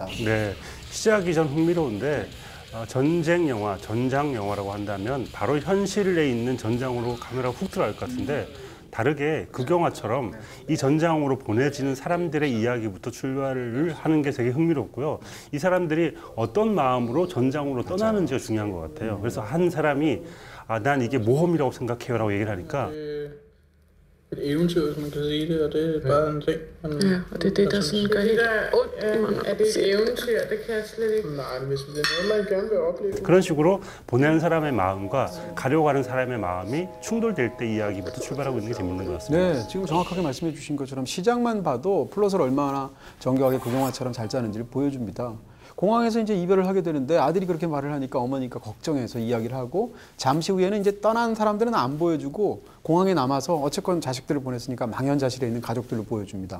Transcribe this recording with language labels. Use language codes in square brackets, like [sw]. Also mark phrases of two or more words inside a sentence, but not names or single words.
[ko] 네, 시작이 전 흥미로운데 전쟁 영화, 전장 영화라고 한다면 바로 현실에 있는 전장으로 카메라가 훅 들어갈 것 같은데 다르게 극영화처럼 이 전장으로 보내지는 사람들의 이야기부터 출발을 하는 게 되게 흥미롭고요. 이 사람들이 어떤 마음으로 전장으로 떠나는지가 중요한 것 같아요. 그래서 한 사람이 난 이게 모험이라고 생각해요 라고 얘기를 하니까 [da] et eventyr, hvis man kan sige det, og det er bare en ting. Og det er det, der sådan gør helt ondt i mig. Er det et eventyr? Det kan jeg slet ikke. Nej, men hvis det er noget, man gerne vil opleve. [ko] 그런 식으로 보내는 사람의 마음과 가려고 하는 사람의 마음이 충돌될 때 이야기부터 출발하고 있는 게 재밌는 것 같습니다. 네, 지금 정확하게 말씀해 주신 것처럼 시작만 봐도 플롯을 얼마나 정교하게 극영화처럼 잘 짜는지를 보여줍니다. 공항에서 이제 이별을 하게 되는데 아들이 그렇게 말을 하니까 어머니가 걱정해서 이야기를 하고 잠시 후에는 이제 떠난 사람들은 안 보여주고 공항에 남아서 어쨌건 자식들을 보냈으니까 망연자실에 있는 가족들을 보여줍니다.